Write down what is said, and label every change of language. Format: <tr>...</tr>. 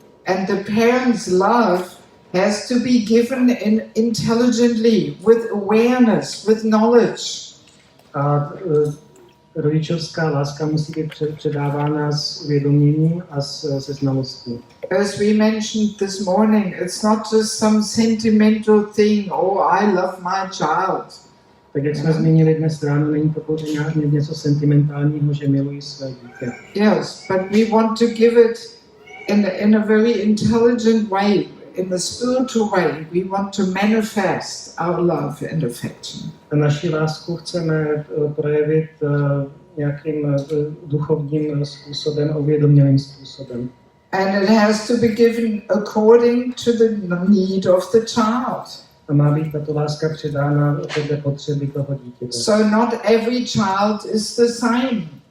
<en>And the parents' love has to be given intelligently, with awareness, with knowledge.</en> <cs>A rodičovská láska musí být předávána s uvědoměním a se znalostí.</cs> <en>As we mentioned this morning, it's not just some sentimental thing, oh, I love my child.</en> <cs>Tak jak jsme zmínili dnes ráno, není to pouze něco sentimentálního, že miluji své dítě.</cs> <en>Yes, but we want to give it in a very intelligent way, in a spiritual way. We want to manifest our love and affection.</en> <cs>A naši lásku chceme projevit nějakým duchovním způsobem a uvědomělým způsobem.</cs> <en>And it has to be given according to the need of the child.</en> <cs>A má být tato láska předána podle potřeby toho dítěte.</cs> <en>So not every child is the same.</en>